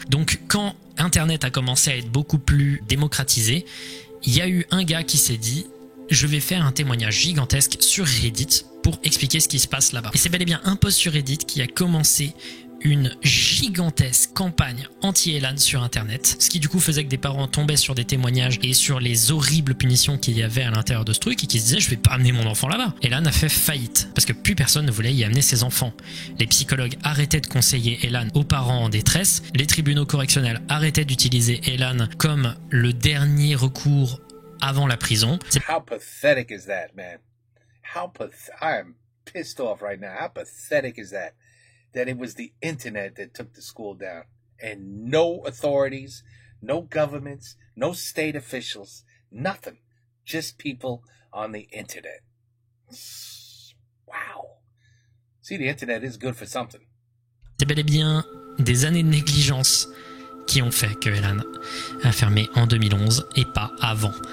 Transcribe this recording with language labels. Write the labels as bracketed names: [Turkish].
[French] Donc quand Internet a commencé à être beaucoup plus démocratisé, il y a eu un gars qui s'est dit « Je vais faire un témoignage gigantesque sur Reddit pour expliquer ce qui se passe là-bas ». Et c'est bel et bien un post sur Reddit qui a commencé une gigantesque campagne anti-Elan sur Internet, ce qui du coup faisait que des parents tombaient sur des témoignages et sur les horribles punitions qu'il y avait à l'intérieur de ce truc et qui se disaient « Je vais pas amener mon enfant là-bas ». Elan a fait faillite parce que plus personne ne voulait y amener ses enfants. Les psychologues arrêtaient de conseiller Elan aux parents en détresse, les tribunaux correctionnels arrêtaient d'utiliser Elan comme le dernier recours avant la prison. [English] How pathetic is that, man? I am pissed off right now. How pathetic is that? That it was the internet that took the school down, and no authorities, no governments, no state officials, nothing. Just people on the internet. Wow. See, the internet is good for something. [French] C'est bel et bien des années de négligence qui ont fait que Elan a fermé en 2011 et pas avant.